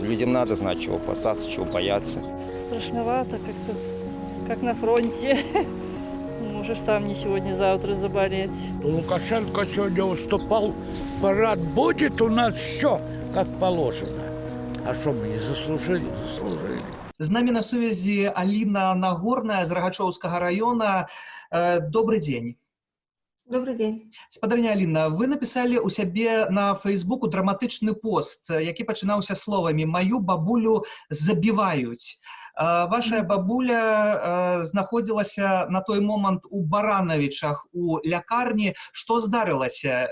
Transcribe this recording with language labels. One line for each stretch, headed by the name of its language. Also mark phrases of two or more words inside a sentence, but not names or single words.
Russian: Людям надо знать, чего опасаться, чего бояться. Страшновато как-то, как на фронте. Можешь сам не сегодня-завтра заболеть. Лукашенко сегодня уступал. Парад будет у нас все, как положено. А что мы не заслужили? Заслужили.
Belarusian: З намі на сувязі Аліна Нагорная з Рагачоўскага района.
Russian: Добрый день. Добрый день.
Belarusian: Спадарня Аліна,
Russian: вы написали
Belarusian: у сябе на Фейсбуку драматычны пост, які пачынаўся словамі «Маю бабулю забіваюць». Ваша бабуля знаходзілася на той момант у Баранавічах у лякарні. Што здарылася?